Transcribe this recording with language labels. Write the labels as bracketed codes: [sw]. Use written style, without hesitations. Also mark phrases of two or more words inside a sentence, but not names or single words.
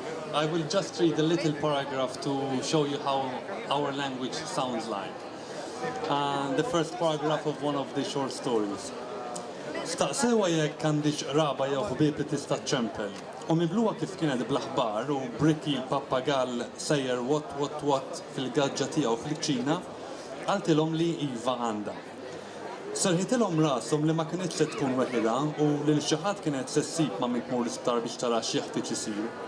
[en] I will just read a little paragraph to show you how our language sounds like. And the first paragraph of one of the short stories. [mt] Staqsewa jekk għandix raba jew ħbieb li tista' ċempel. U mibluwa kif kienet bl-aħbar u Bricky l-pappagall sejjer wat fil-gaġġa tiegħu fil-kċina, qaltilhom li iva għandha. Serħitilhom rashom li ma kienitx se tkun weħida u li xi ħadd kienet se ssib ma min tmur l-isptar biex tara x'jeħtieġ isir.